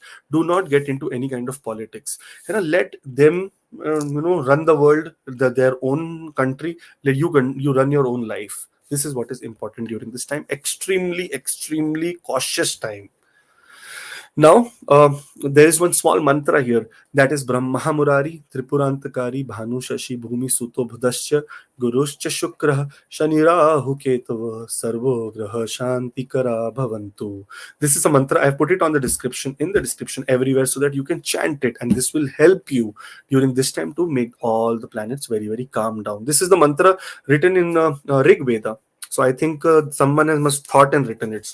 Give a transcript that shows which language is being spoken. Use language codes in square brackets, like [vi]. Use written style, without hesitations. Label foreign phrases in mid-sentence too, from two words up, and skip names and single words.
[en] Do not get into any kind of politics. Let them run the world, their own country. Let you run your own life. This is what is important during this time. Extremely cautious time. Now, there is one small mantra here, that is [sa] Brahmaa Muraaris-Tripuraantakaarii Bhaanuh Shashii Bhuumisuto Budhash-Ca Gurush-Ca Shukrah Shani-Raahu-Ketavah Sarvo Graha Shantikara Bhavantu. [en] This is a mantra. I have put it on the description, in the description everywhere, so that you can chant it, and this will help you during this time to make all the planets very, very calm down. This is the mantra written in Rig Veda. So I think someone has must thought and written it.